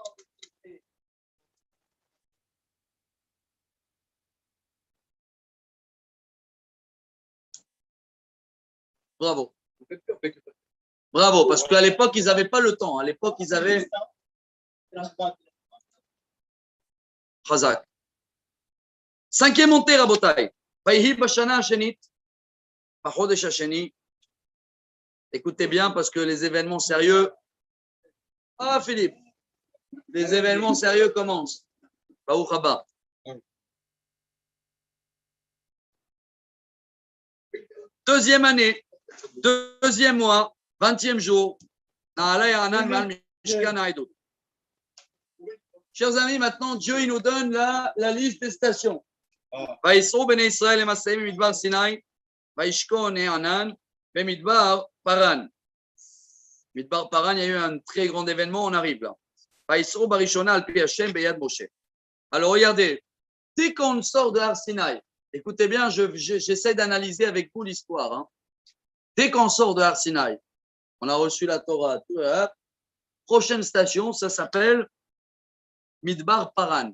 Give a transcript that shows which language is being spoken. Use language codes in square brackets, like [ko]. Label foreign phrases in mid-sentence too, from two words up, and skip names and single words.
[fr] Bravo. Bravo, parce qu'à l'époque, ils n'avaient pas le temps. À l'époque, ils avaient. Chazak. 5e montée, Rabotai. [he] ויהי בשנה השנית, בחודש השני. [fr] Écoutez bien parce que les événements sérieux. Ah, Philippe, les événements sérieux commencent. [he] ברוך הבא. [fr] 2e année, 2e mois, 20e jour. Chers amis, maintenant, Dieu il nous donne la liste des stations. [he] ויסעו בני ישראל למסעיהם במדבר סיני, וישכון הענן במדבר פרן. מדבר פרן, [fr] il y a eu un très grand événement, on arrive là. [he] ויסעו בראשונה על פי השם ביד משה. [fr] Alors regardez, dès qu'on sort de Har Sinaï, écoutez bien, j'essaie d'analyser avec vous l'histoire. Hein. Dès qu'on sort de Har Sinaï, on a reçu la Torah. Prochaine station, ça s'appelle Midbar Paran.